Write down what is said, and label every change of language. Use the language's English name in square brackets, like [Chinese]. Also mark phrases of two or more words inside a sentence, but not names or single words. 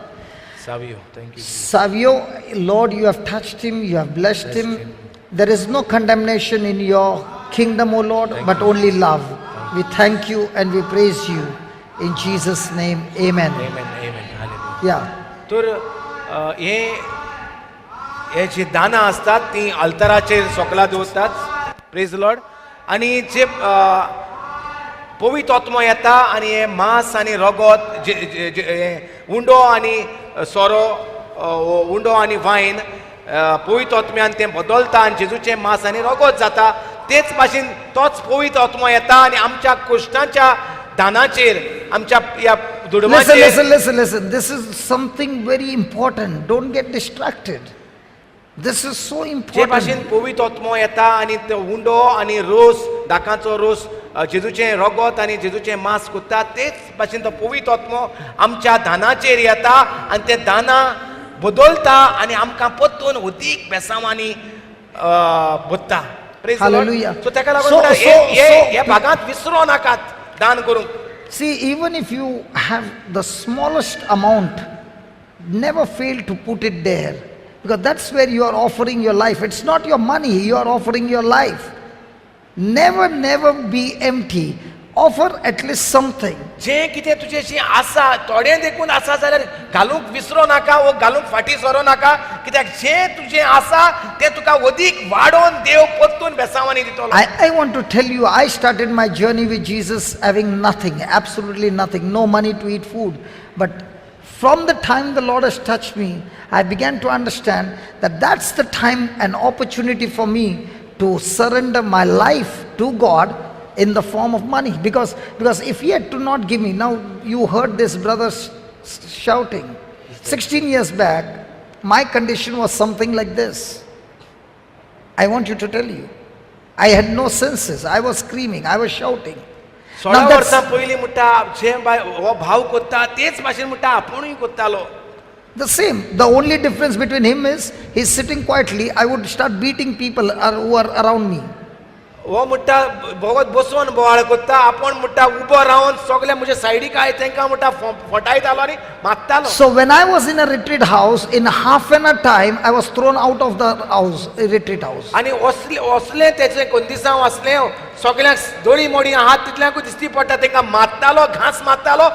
[English] Savio, thank you, Jesus. Savio, Lord, you have touched him, you have blessed him. There is no condemnation in your kingdom, O Lord, but only love. We thank you and we praise you. In Jesus' name, amen. Amen. Hallelujah. Yeah. [Konkani] तर हे जी दाना असतात ती अल्तराचेर सोकला दवरतात. [English] Praise Lord. [Konkani] आनी जे पवित्र आत्मो येता आनी हे मांस आनी रगत उंडो आनी सोरो, उंडो आनी वायन पवित्र आत्म्यान तें बदलता आनी जेजूचें मांस आनी रगत जाता. तेच भाशेन तोच पवित्र आत्मो येता आनी आमच्या कुश्टांच्या दानाचेर, आमच्या या दुडमाचेर. [English] Listen. This is something very important. Don't get distracted. This is so [Konkani] जे [English] important. [Konkani] भाशेन पवित्र आत्मो येता आनी तो उंडो आनी रोस, दाकांचो रोस, जेजूचें रगत आनी जेजूचें मांस करता, तेच भाशेन तो पवित्र आत्मो आमच्या दानाचेर येता आनी तें दाना बदलता आनी आमकां परतून अदीक बेसांवांनी भरता. [English] Hallelujah. [Konkani] सो ताका लागून हे भागांत विसरो नाकात दान करूंक. [English] See, even if you have the smallest amount, never fail to put it there. Because that's where you are offering your life. It's not your money, you are offering your life. Never be empty. Offer at least something. [Konkani] जे कितें तुजेशी आसा, थोडें देखून आसा जाल्यार घालूंक विसरो नाका, वो घालूंक फाटी सरो नाका. कित्याक जें तुजें आसा तें तुका अदीक वाडोवन देव परतून बेसांवांनी दितलो. [English] I want to tell you, I started my journey with Jesus having nothing, absolutely nothing, no money to eat food. But from the time the Lord has touched me, I began to understand that that's the time and opportunity for me to surrender my life to God in the form of money. Because if He had to not give me, now you heard this brother shouting. 16 years back, my condition was something like this. I want you to tell you, I had no senses. I was screaming, I was shouting. [Konkani] 16 वर्सां पयलीं म्हणटा जे हो भाव करता तेच भाशेन म्हणटा आपुणूय करतालो. [English] The same. The only difference between him is he's sitting quietly. I would start beating people who are around me. [Konkani] हो म्हणटा भगत बसून बोवाळ करता आपण म्हणटा उबो रावन सगळे म्हजे सायडीक आय तांकां म्हणटा फटायतालो आनी मारतालो. [English] So when I was in a retreat house, in half an hour time, I was thrown out of the house, retreat house. [Konkani] आनी असले तेचे कंदिसांव असले सगळ्यांक दोळी मोडी आहात तितल्यांकूय दिसती पडटा तांकां मारतालो, घास मारतालो.